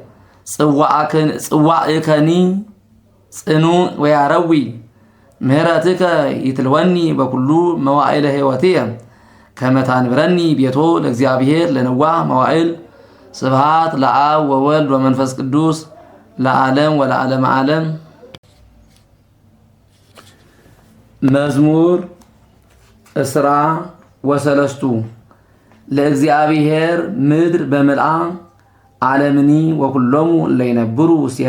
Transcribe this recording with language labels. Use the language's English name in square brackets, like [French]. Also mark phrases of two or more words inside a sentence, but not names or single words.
[Geez] ጽዋዕከኒ ጽኑዕ ወያረዊ ምህረትከ ይትልወኒ በኩሉ መዋዕለ ሕይወትየ ከመ ታንብረኒ ቤቶ ለእግዚአብሔር ለነዋህ መዋዕል። ስብሐት ለአብ ወወልድ ወመንፈስ ቅዱስ ለዓለም ወለዓለመ ዓለም። መዝሙር እስራ ወሰለስቱ ለእግዚአብሔር ምድር በምልአ ዓለምኒ ወኩሎሙ እለይነብሩ ውስቴታ